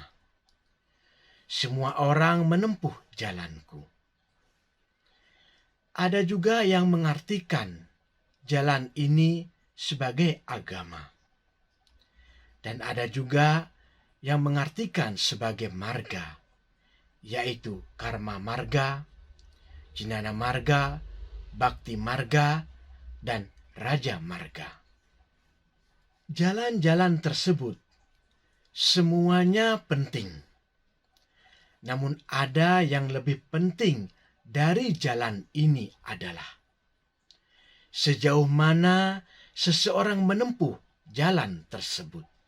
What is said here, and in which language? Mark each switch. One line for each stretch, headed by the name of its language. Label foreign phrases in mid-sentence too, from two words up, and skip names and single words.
Indonesian: Semua orang menempuh jalanku. Ada juga yang mengartikan jalan ini sebagai agama. Dan ada juga yang mengartikan sebagai marga, yaitu
Sanskrit: karma marga, Jnana marga, bhakti marga,
Indonesian: dan
Sanskrit: raja marga.
Indonesian: Jalan-jalan tersebut semuanya penting. Namun ada yang lebih penting dari jalan ini adalah sejauh mana seseorang menempuh jalan tersebut.